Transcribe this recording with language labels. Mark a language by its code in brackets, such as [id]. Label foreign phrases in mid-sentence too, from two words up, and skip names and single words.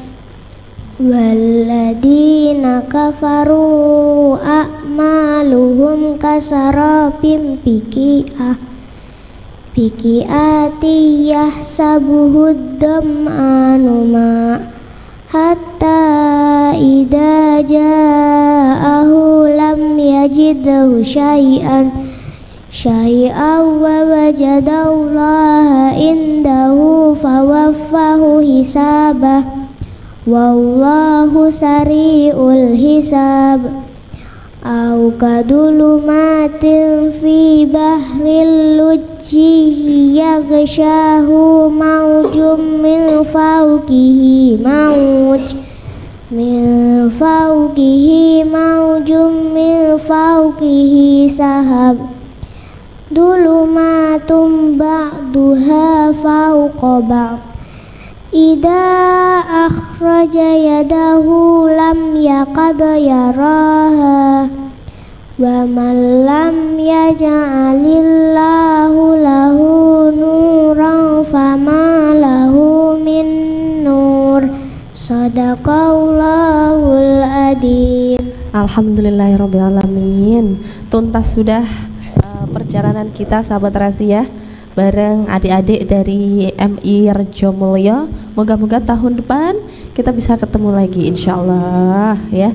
[ar] والذين كفروا أعمالهم كسراب بقيعة يحسبه الظمآن ماء حتى إذا جاءه لم يجده شيئا ووجد الله عنده فوفاه حسابه والله سريع الحساب. أو كظلمات في بحر لجي يغشاه موج من فوقه موج من فوقه سحاب ظلمات بعضها فوق بعض إذا أخرج يده لم يكد يراها ومن لم يجعل الله له نورا فما له من نور. صدق الله العظيم. الحمد لله رب العالمين. [id] Tuntas sudah perjalanan kita sahabat rahasia bareng adik-adik dari MI Rejo Mulyo. Moga-moga tahun depan kita bisa ketemu lagi insyaallah ya.